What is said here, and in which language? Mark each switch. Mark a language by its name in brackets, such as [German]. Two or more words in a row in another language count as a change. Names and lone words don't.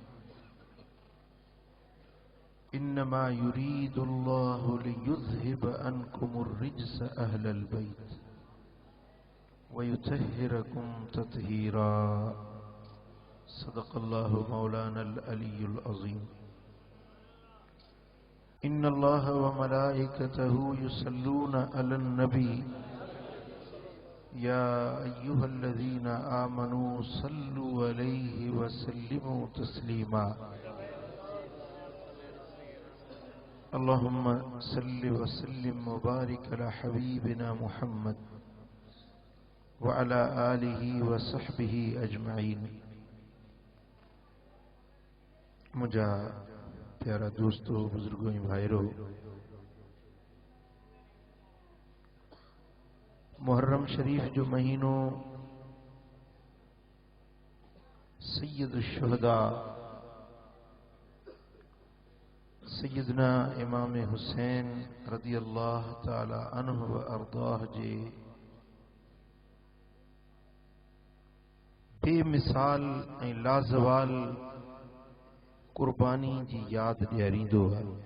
[Arabic] إنما يريد الله ليذهب عنكم الرجس أهل البيت ويطهركم تطهيرا صدق الله مولانا العلي العظيم إن الله وملائكته يصلون على النبي يا أيها الذين آمنوا صلوا عليه وسلموا تسليما اللهم صل وسلم وبارك على حبيبنا محمد وعلى آله وصحبه أجمعين. [Sindhi] منهنجا پيارا دوستو، بزرگو، ڀائرو، محرم شريف جو مهينو سيد شهدا سيدنا امام حسين [Arabic] رضي الله تعالى عنه وأرضاه [Sindhi] جي بي مثال ۽ لازوال قرباني جي ياد ڏياريندو آهي.